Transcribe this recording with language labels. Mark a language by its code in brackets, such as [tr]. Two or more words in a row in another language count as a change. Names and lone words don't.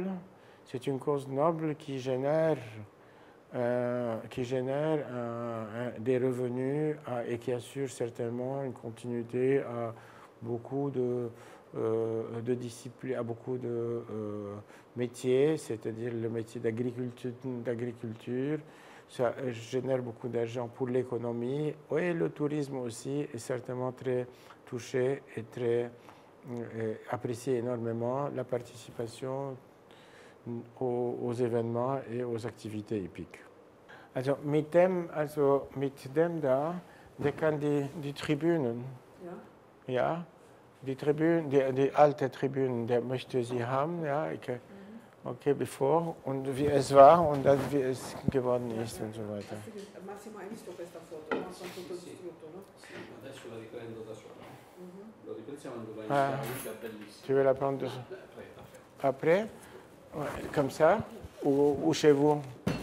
[fr] C'est une cause noble qui génère des revenus et qui assure certainement une continuité à beaucoup de disciplines, à beaucoup de métiers, c'est-à-dire le métier d'agriculture. Ça génère beaucoup d'argent pour l'économie et le tourisme aussi est certainement très touché et très apprécie énormément la participation aux événements et aux Aktivitäten hippiques. [de] Also mit dem da, der kann die Tribünen, ja, die Tribünen, die alte Tribünen, der möchte sie haben, ja, okay, bevor und wie es war und dann wie es geworden ist und so weiter. [it] Massimo, hai visto questa foto? No? Sono tutto distrutto, no? Sì, adesso la riprendo da sola. Lo riprendiamo quando vai Ah, in è bellissimo. [fr] tu veux la prendre après? Ouais, comme ça, ou chez vous?